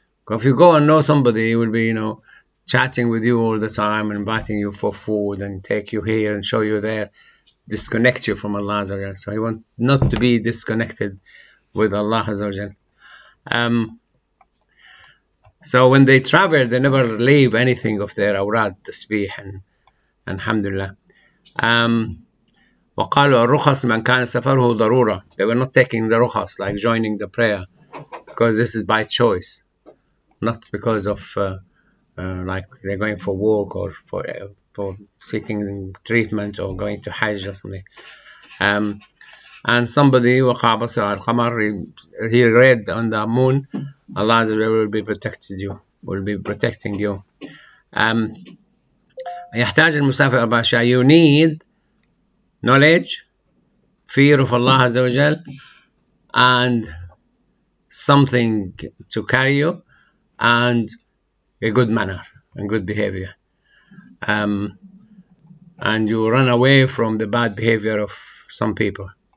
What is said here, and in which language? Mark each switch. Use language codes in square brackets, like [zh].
[en] If you go and know somebody, he will be, chatting with you all the time and inviting you for food and take you here and show you there, disconnect you from Allah Azza wa Jal. So he wants not to be disconnected with Allah Azza wa Jal. So when they travel, they never leave anything of their awrad, tasbih, and alhamdulillah. [ar] وقالوا الرخص من كان سفره ضرورة. [en] They were not taking the rukhas, like joining the prayer, because this is by choice, not because of like they're going for work or for seeking treatment or going to Hajj or something. And somebody [ar] وقع بصر القمر, [en] he read on the moon, Allah will be protecting you. [ar] يحتاج المسافر أربع أشياء. [en] You need knowledge, fear of Allah Azza wa Jal, and something to carry you, and a good manner and good behavior. And you run away from the bad behavior of some people.